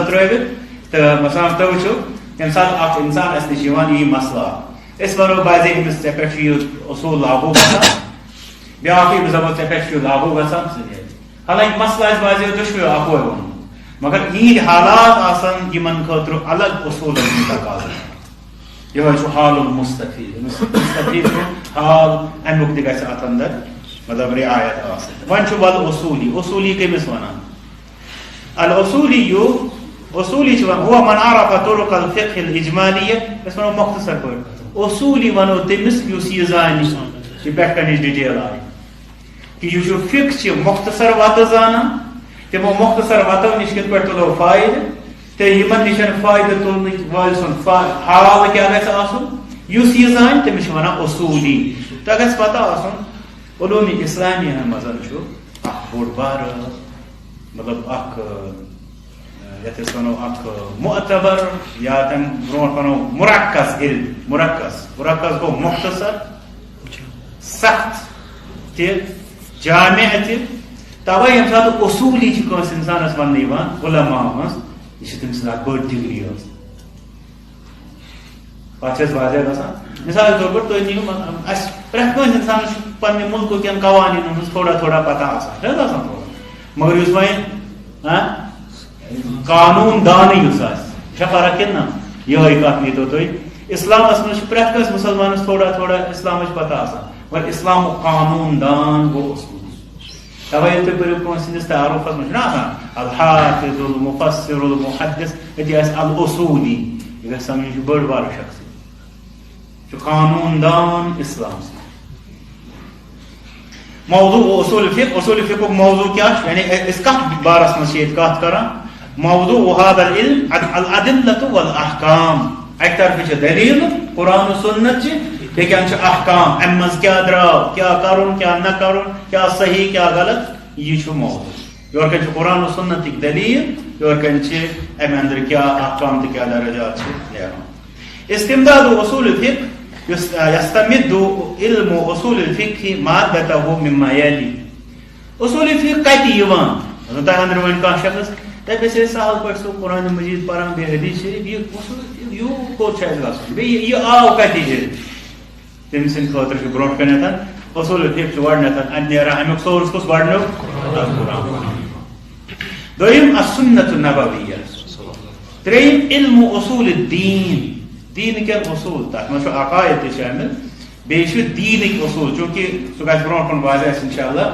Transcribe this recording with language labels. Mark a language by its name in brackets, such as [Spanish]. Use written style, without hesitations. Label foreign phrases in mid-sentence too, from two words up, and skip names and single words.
[Kashmiri] ترٛٲوِتھ تہٕ مثلاً تُہۍ وٕچھِو ییٚمہِ ساتہٕ اکھ اِنسان اَسہِ نِش یِوان یی مسلہٕ أسۍ وَنو بازے أمِس ژےٚ پٮ۪ٹھ چھُ یہِ اصوٗل لاگوٗ گژھان بیٛاکھ أمِس دَپو ژےٚ پٮ۪ٹھ چھُ یہِ لاگوٗ گژھان سُہ نیرِ حالانکہِ مسلہٕ آسہِ بازیو دۄشوٕیو اکوے ووٚنمُت مگر یِہِنٛدۍ حالات آسان یِمن خٲطرٕ الگ اصوٗلن ہُنٛد تقاضہٕ یِہوے چھُ حال المستفید مستفید چھُ حال امیُک تہِ گژھِ اتھ اندر مطلب رعایت آسٕنۍ. وۄنۍ چھُ ول اصوٗلی اصوٗلی کٔمِس ونان اصوٗلی چھُ ونان [Arabic] هو من عرف طرق الفقه الإجمالية [Kashmiri] أسۍ ونو مختصر پٲٹھۍ اصوٗلی ونو تٔمِس یُس یہِ زانہِ یہِ پٮ۪ٹھ کنِچ ڈِٹیل آیہِ [Urdu] کہ یہ جو فقہ [Kashmiri] چھ مختصر وتہ زانان تمو مختصر وتو نش کت پہ تلو فائدہ تو یمن نشن فائدہ تلن وال سن حال کیا گژھِ آسن یُس یہ زان تمس ونان اصولی. تو گژھِ پتہ آسن علوم اسلامیہ مزن چھ اخ بوڑ بار مطلب اخ یتھ أسۍ ونو اخ معتبر یا تم برونٛٹھ ونو مرکز علم مرکز گو مختصر سخت تہ جامع تہ توے یم سات اصولی چھ کٲنٛسہِ انسانس وننہٕ یِوان علماء منٛز یہِ چھِ تٔمۍ سٕنٛز اکھ بٔڑ ڈگری ٲس پتہٕ چھِ أسۍ واضح گژھان [Urdu] مثال کے طور پر [Kashmiri] تُہۍ نِیِو اَسہِ پرٛٮ۪تھ کٲنٛسہِ انسانس چھُ پننہِ مُلکہٕ کٮ۪ن قوانیٖنن ہٕنٛز تھوڑا پتہ آسان چھِ حظ آسان تھوڑا مگر یُس وۄنۍ قانوٗن دانٕے یُس آسہِ چھےٚ فرق کِنہٕ نہ یِہوٚے کتھ نیٖتو تُہۍ اسلامس منٛز چھِ پرٛٮ۪تھ کٲنٛسہِ مُسلمانس تھوڑا اسلامٕچ پتہ آسان مگر اسلامُک قانوٗن دان گوٚو اصوٗل. توے ییٚلہِ تُہۍ پٔرِو کٲنٛسہِ ہٕنٛدِس تعارُفس منٛز چھُنہ آسان الحافظ المفسر المحدث أتی آسہِ الاصوٗلی یہِ گژھِ سمجھُن یہِ چھُ بٔڑ بارٕ شخص یہِ چھُ قانوٗن دان اسلام سۭتۍ. [Arabic] موضوع اصول الفقه [Kashmiri] موضوع کیا یعنی أسۍ کتھ بارس منٛز چھِ ییٚتہِ کتھ کران [Arabic] موضوع هذا العلم الأدلة والأحكام [Kashmiri] اکہِ طرفہٕ چھِ دلیٖل قرآن و سنت چھِ بیٚکہِ چھِ احکام امہِ منٛز کیٛاہ درٛاو کیٛاہ کرُن کیٛاہ نہ کرُن کیٛاہ صحیح کیٛاہ غلط یہِ چھُ موضوع. یورٕ کَنۍ چھُ قرآن و سنتٕکۍ دلیٖل یورٕ کَنۍ چھِ امہِ اندر کیٛاہ احکام تہٕ کیٛاہ درجات چھِ نیران. [Arabic] استمداد اصول الفقه يستمد علم اصول الفقه مادته مما يلي. [Kashmiri] اصول الفقه کتہِ یِوان تۄہہِ اندر وۄنۍ کانٛہہ شخص تۄہہِ گژھِ سہل پٲٹھۍ سُہ قرآن مجیٖد پران بیٚیہِ حدیث شریٖف یہِ یوٗت کوٚت چھُ اَسہِ گژھُن بیٚیہِ یہِ آو کتہِ یہِ تٔمۍ سٕنٛدِ خٲطرٕ چھُ برونٛٹھ کَنٮ۪تھ اصول الفقه چھُ گۄڈنٮ۪تھ اَتہِ نیران امیُک سورس کُس گۄڈنیُک دوٚیِم [Arabic] السنة النبویہ [Kashmiri] ترٛیٚیِم [Arabic] علم اصول الدین [Kashmiri] دیٖن کٮ۪ن اصوٗل تتھ منٛز چھُ عقایِد تہِ شٲمِل بیٚیہِ چھُ دیٖنٕکۍ اصوٗل چوٗنٛکہِ سُہ گژھِ برونٛٹھ کُن واضح اَسہِ انشاء اللہ.